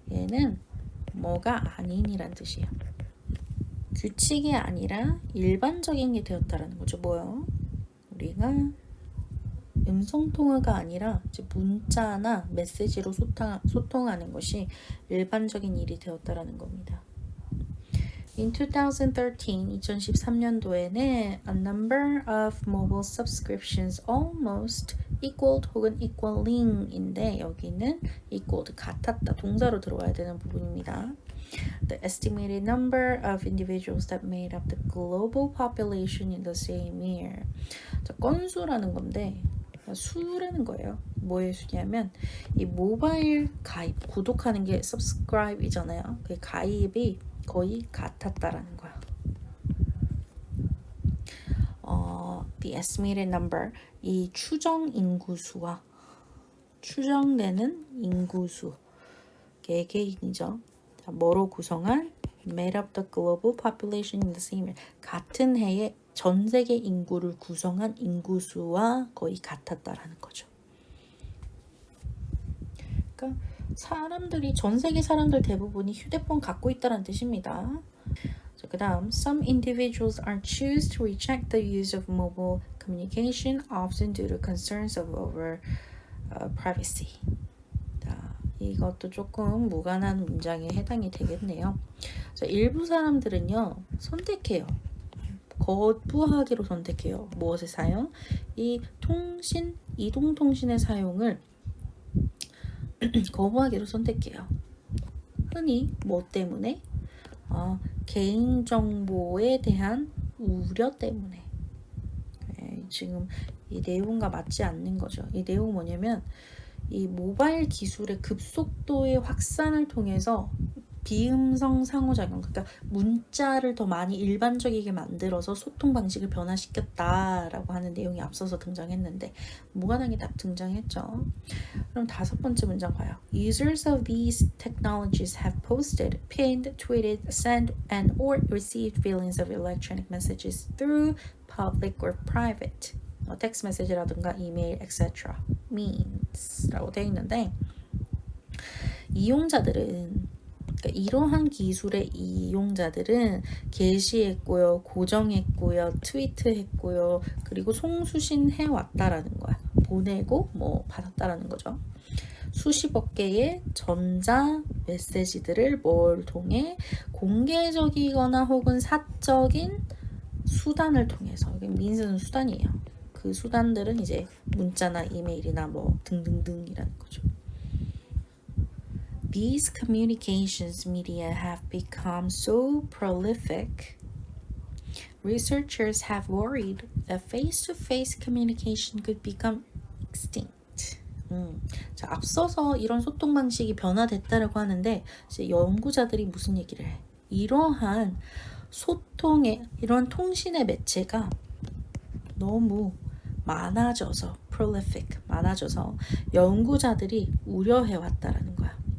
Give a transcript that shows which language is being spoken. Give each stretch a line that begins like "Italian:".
Korean: 얘는 뭐가 아닌이란 뜻이에요. 규칙이 아니라 일반적인 게 되었다라는 거죠. 뭐요? 우리가 음성통화가 아니라 문자나 메시지로 소통하는 것이 일반적인 일이 되었다라는 겁니다.
English: In
Korean: 2013년도에는
English: a number of mobile subscriptions almost equaled
Korean: 혹은
English: equaling
Korean: 인데 여기는
English: equaled,
Korean: 같았다, 동사로 들어와야 되는 부분입니다.
English: The estimated number of individuals that made up the global population in the same year.
Korean: 자, 건수라는 건데 수라는 거예요. 뭐의 수냐면 이 모바일 가입, 구독하는 게 subscribe이잖아요. 그 가입이 거의 같았다라는 거야.
English: The estimated number,
Korean: 이 추정 인구수와 추정되는 인구수, 개개인이죠. 뭐로 구성한
English: made up the global population in the same year.
Korean: 같은 해에 전 세계 인구를 구성한 인구수와 거의 같았다라는 거죠. 그러니까 전 세계 사람들 대부분이 휴대폰 갖고 있다는 뜻입니다. 그 다음,
English: some individuals are choose to reject the use of mobile communication often due to concerns over privacy.
Korean: 자, 이것도 조금 무관한 문장에 해당이 되겠네요. 자, 일부 사람들은요, 선택해요. 거부하기로 선택해요. 무엇의 사용? 이 이동통신의 사용을 거부하기로 선택해요. 흔히 뭐 때문에? 개인정보에 대한 우려 때문에. 지금 이 내용과 맞지 않는 거죠. 이 내용은 뭐냐면 이 모바일 기술의 급속도의 확산을 통해서 비음성 상호작용, 그러니까 문자를 더 많이 일반적이게 만들어서 소통 방식을 변화시켰다라고 하는 내용이 앞서서 등장했는데 무관하게 딱 등장했죠. 그럼 다섯 번째 문장 봐요.
English: Users of these technologies have posted, pinned, tweeted, sent, and or received billions of electronic messages through public or private,
Korean: 텍스트 메시지라든가 이메일,
English: etc. means라고 되어 있는데
Korean: 이용자들은 그러니까 이러한 기술의 이용자들은 게시했고요, 고정했고요, 트위트했고요, 그리고 송수신해 왔다라는 거야. 보내고 뭐 받았다라는 거죠. 수십억 개의 전자 메시지들을 뭘 통해 공개적이거나 혹은 사적인 수단을 통해서, 민스는 수단이에요. 그 수단들은 이제 문자나 이메일이나 뭐 등등등이라는 거죠.
English: These communications media have become so prolific. Researchers have worried that face-to-face communication could become extinct.
Korean: 자, 앞서서 이런 소통 방식이 변화됐다라고 하는데 이제 연구자들이 무슨 얘기를 해? 이러한 소통의 이런 통신의 매체가 너무 많아져서 prolific 많아져서 연구자들이 우려해 왔다라는 거야.